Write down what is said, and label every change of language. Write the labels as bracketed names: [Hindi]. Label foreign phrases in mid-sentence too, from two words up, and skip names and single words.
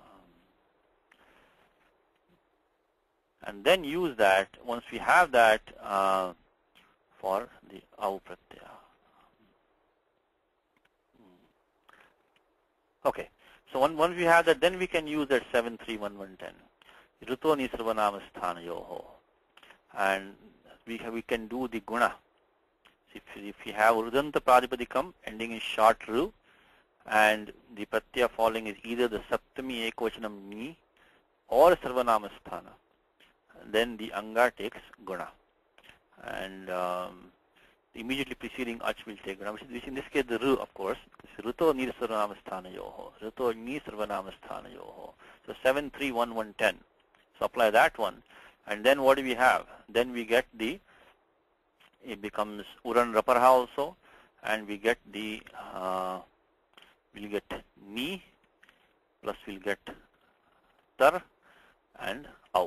[English] And then use that, once we have that, for the au Pratyaya. Okay. So once we have that, then we can use that 73110. [Sanskrit] ऋतो ङि सर्वनामस्थान योः. [English] And we can do the guna. If you have [Sanskrit] ऋदन्त प्रातिपदिकम् [English] ending in short ru, and the Pratyaya following is either the [Sanskrit] सप्तमी एकवचनम् ङि [English] or [Sanskrit] सर्वनाम स्थान, [English] then the Anga takes guna. And immediately preceding ach will take guna, which in this case the ru, of course. [Sanskrit] ऋतो ङि सर्वनामस्थान योः। ऋतो ङि सर्वनामस्थान योः. [English] So 73110. So apply that one. And then what do we have? Then we get it becomes [Sanskrit] उरण् रपरः [English] also, and we get we'll get ni, plus we'll get tar and au.